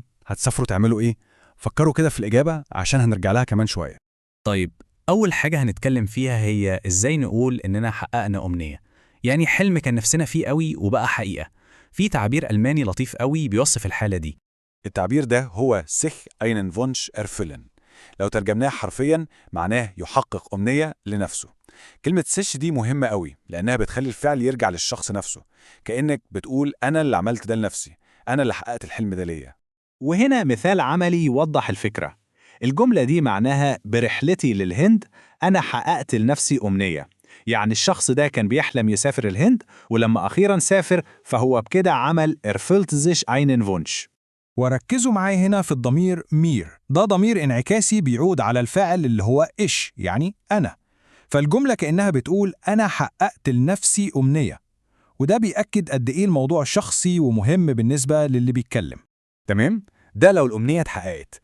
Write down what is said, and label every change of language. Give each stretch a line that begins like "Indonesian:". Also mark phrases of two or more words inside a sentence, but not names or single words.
Arabic: هتسافروا تعملوا إيه؟ فكروا كده في الإجابة عشان هنرجع لها كمان شوية. طيب، أول حاجة هنتكلم فيها هي إزاي نقول إننا حققنا أمنية، يعني حلم كان نفسنا فيه قوي وبقى حقيقة. في تعبير ألماني لطيف قوي بيوصف الحالة دي. التعبير ده هو
German: sich einen Wunsch erfüllen.
Arabic: لو ترجمناه حرفيا معناه يحقق أمنية لنفسه. كلمة sich دي مهمة قوي لأنها بتخلي الفعل يرجع للشخص نفسه، كأنك بتقول أنا اللي عملت ده لنفسي، أنا اللي حققت الحلم ده ليا. وهنا مثال عملي يوضح الفكرة. الجملة دي معناها برحلتي للهند أنا حققت لنفسي أمنية. يعني الشخص ده كان بيحلم يسافر الهند، ولما أخيراً سافر فهو بكده عمل
German: erfüllt sich einen Wunsch.
Arabic: وركزوا معايا هنا في الضمير مير، ده ضمير انعكاسي بيعود على الفاعل اللي هو إيش، يعني أنا. فالجملة كأنها بتقول أنا حققت لنفسي أمنية، وده بيأكد قد إيه الموضوع شخصي ومهم بالنسبة للي بيتكلم. تمام؟ ده لو الأمنية اتحققت.